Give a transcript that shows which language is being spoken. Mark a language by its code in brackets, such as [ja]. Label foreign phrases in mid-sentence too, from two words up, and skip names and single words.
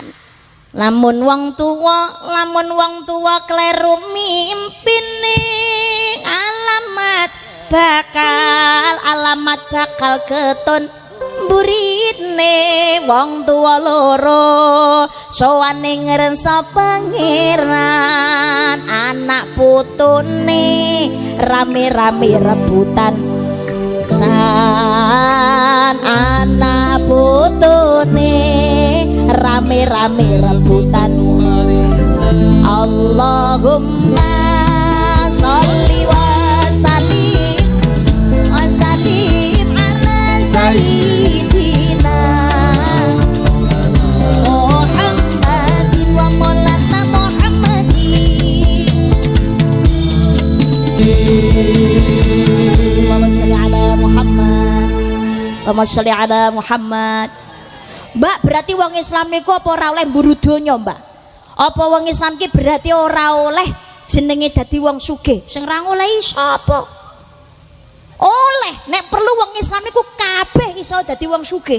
[jv] Lamun wong tuwa kleru mimpine alamat bakal keton buritne wong tuwa loro sowane ngrensa pangeran anak putune rame-rame rebutan san anak putune rame-rame rebutan [ar] اللهم صل وسلم على سيدنا محمد ومولانا محمد. اللهم صل على محمد. [jv] Mbak, berarti wong Islam niku apa ora oleh mburu donya, Mbak? Apa wong Islam ki berarti ora oleh jenenge dadi wong sugih? Sing ra oleh sapa? Oleh, nek perlu wong Islam niku kabeh iso dadi wong sugih.